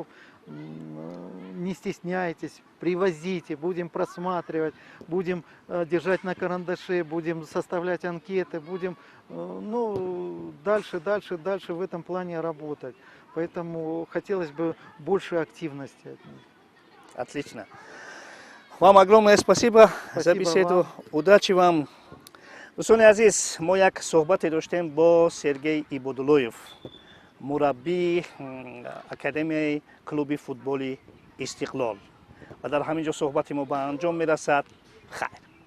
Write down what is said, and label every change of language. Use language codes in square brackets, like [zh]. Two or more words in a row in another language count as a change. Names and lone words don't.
[ru] Не стесняйтесь, привозите, будем просматривать, будем держать на карандаше, будем составлять анкеты, будем дальше в этом плане работать. Поэтому хотелось бы больше активности от них. Отлично. Вам огромное спасибо за Спасибо беседу. вам. Удачи вам. [tg] дӯстони азиз, мо як суҳбате доштем бо Сергей Ибодуллоев, мураббии академияи клуби футболи Истиқлол. ва дар ҳамин ҷо суҳбати мо ба анҷом мерасад. Хайр.